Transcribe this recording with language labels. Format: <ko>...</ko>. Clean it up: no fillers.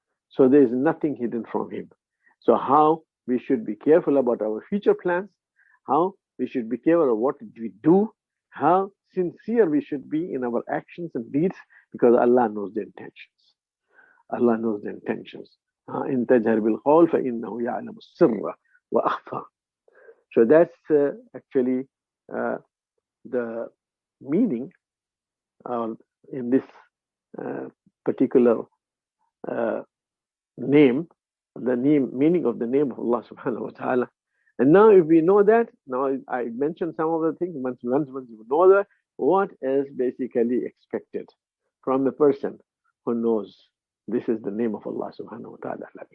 <en>So there is nothing hidden from him. So how we should be careful about our future plans, how we should be careful of what we do, how sincere we should be in our actions and deeds, because Allah knows the intentions. Allah knows the intentions.</en> <ar>إن تجهر بالقول فإنه يعلم السر وأخفى.</ar> <en>So that's actually the meaning in this particular name, the meaning of the name of Allah subhanahu wa ta'ala. And now if we know that, now I mentioned some of the things, once you know that, what is basically expected from a person who knows this is the name of Allah subhanahu wa ta'ala.</en>